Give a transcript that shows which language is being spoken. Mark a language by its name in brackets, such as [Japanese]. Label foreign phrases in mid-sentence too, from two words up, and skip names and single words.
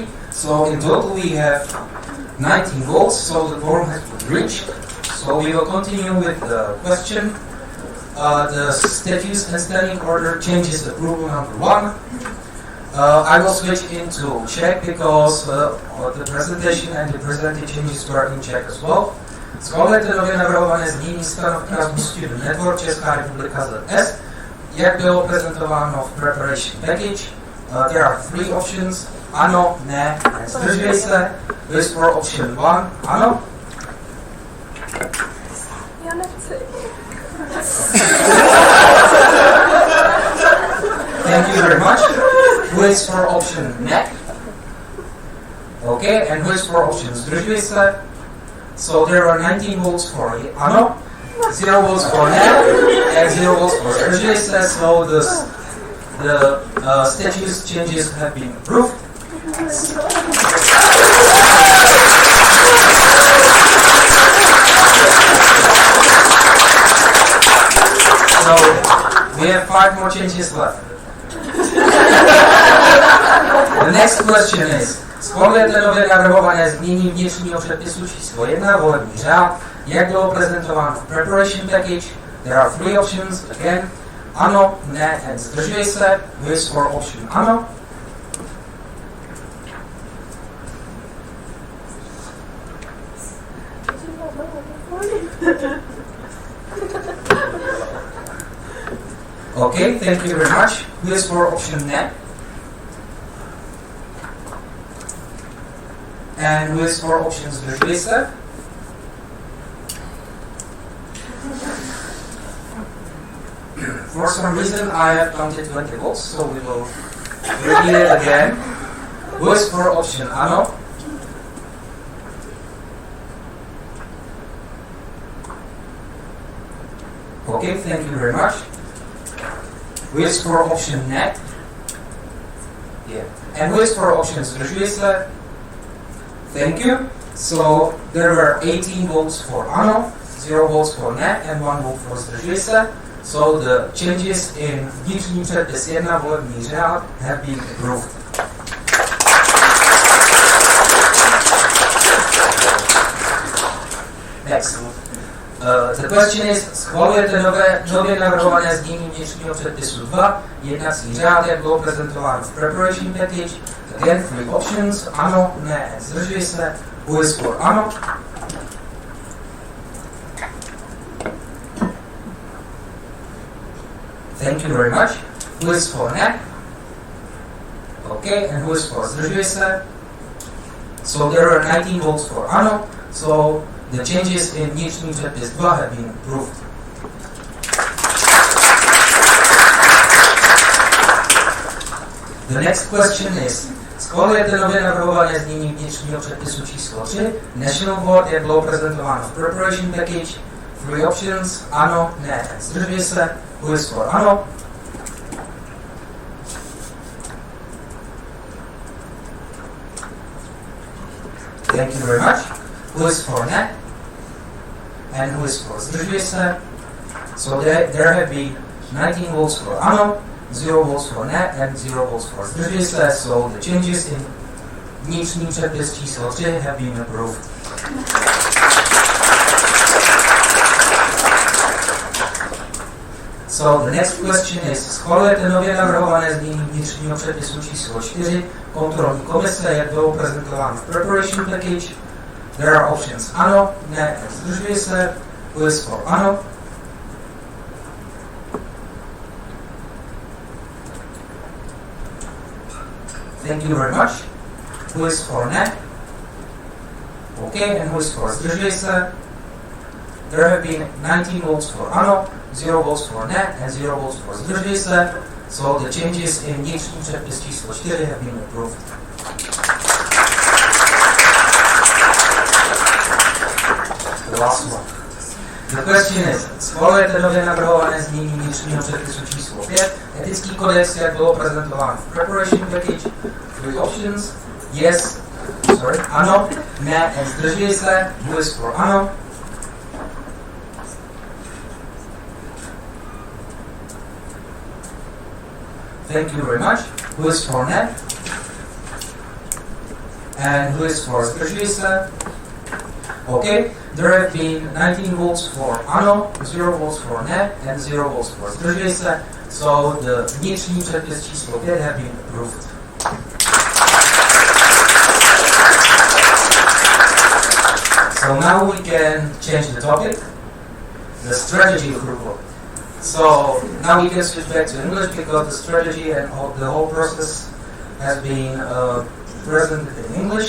[English] So in total we have 19 votes, so the quorum has been reached. So we will continue with the question. The statutes and standing order changes approval number 1. I will switch into Czech because the presentation and the presented changes were in Czech as well. [Czech] Schválujete nově navrhované znění stanoviska z Student Network Česká republika ZS, jak bylo prezentováno v [English] preparation package. There are 3 options. [Czech] Ano, ne, zdržuje se. [English] This for option 1. Ano. [Czech] Já nechci. [English] Thank you very much. Who is for option ne? Okay, and who is for option [Czech] zdržuje se? [English] So there are 19 votes for ano, 0 votes for ne, and 0 votes for [Czech] zdržuje se. [English] So the statutes changes have been approved. So we have 5 more changes left. The next question is, [Czech] schvalujete nově navrhované změní vnitřního předpisu číslo 1, volební řád, jak bylo prezentováno v [English] preparation package. There are 3 options, again, [Czech] ano, ne, and zdržuje se. [English] Who is for option ano? Okay, thank you very much. Who is for option ne? And who is for option [Czech] zdržuje se? [English] For some reason I have counted 20 votes, so we will repeat it again. Who is for option ano? Okay, thank you very much. Who is for option ne? Yeah. And who is for option [Czech] zdržuje se? [English] Thank you. So there were 18 votes for ano, 0 votes for ne, and 1 vote for [Czech] zdržuje se. [English] So the changes in [Czech] vnitřní předpis 1 volební řád [English] have been approved. Next. The question is, [Czech] schvalujete nově navrhované znění vnitřního předpisu 2, jednací řád, jak bylo prezentováno v [English] preparation package. Again, 3 options, [Czech] ano, ne, zdržuje se. [English] Who is for ano? Thank you very much. Who is for ne? Okay, and who is for [Czech] zdržuje se? [English] So there are 19 votes for ano, so the changes in [Czech] vnitřní předpis 2 [English] have been approved. The next question is, [Czech] schvalujete nově navrhované znění vnitřního předpisu číslo 3, National Board, jak bylo prezentováno v [English] preparation package. 3 options, [Czech] ano, ne, zdržuje se. [English] Who is for ano? Thank you very much. Who is for ne? And who is for [Czech] zdržuje se? [English] So there have been 19 votes for ano, 0 votes for ne and 0 votes for [Czech] zdrželi se, [English] so the changes in [Czech] vnitřní předpis číslo 3 [English] have been approved. So the next question is, [Czech] schvalujete nově navrhované změní vnitřního předpisu číslo 4 kontrolní komise, jak bylo prezentováno v [English] preparation package? There are options [Czech] ano, ne, zdržuje se, [English] who is for ano. Thank you very much. Who is for ne? Okay, and who is for [Czech] zdržuje se? [English] There have been 19 votes for ano, 0 votes for ne, and 0 votes for [Czech] zdržuje se. [English] So the changes in [Czech] vnitřní předpis číslo 4 [English] have been approved. The last one. The question is, schvalujete nově navrhované změní vnitřního předpisu číslo 5, etický kodex, jak bylo prezentováno v preparation package? 3 options. Yes, [Czech] ano, ne, and zdržuje se. [English] Who is for ano? Thank you very much. Who is for ne? And who is for [Czech] zdržuje se? [English] Okay, there have been 19 votes for ano, 0 votes for ne, and 0 votes for [Czech] zdržuje se. [English] So the [Czech] vnitřní předpis číslo 5 [English] have been approved. So now we can change the topic, the strategy approval. So now we can switch back to English because the strategy and the whole process has been presented in English.